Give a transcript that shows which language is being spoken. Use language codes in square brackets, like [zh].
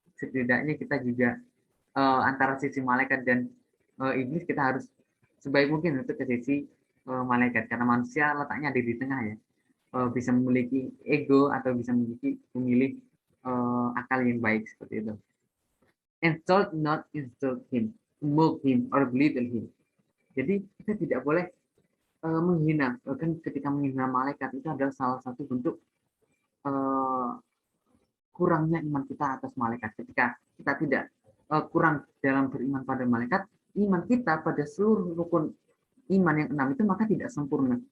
[id] Setidaknya kita juga antara sisi malaikat dan iblis kita harus sebaik mungkin untuk ke sisi malaikat karena manusia letaknya ada di tengah ya, bisa memiliki ego atau bisa memilih akal yang baik seperti itu. [en] Insult not insult him, mock him or belittle him. [id] Jadi kita tidak boleh menghina, bahkan ketika menghina malaikat itu adalah salah satu bentuk uh, kurangnya iman kita atas malaikat. Ketika kita tidak kurang dalam beriman pada malaikat, iman kita pada seluruh rukun iman yang 6 itu maka tidak sempurna.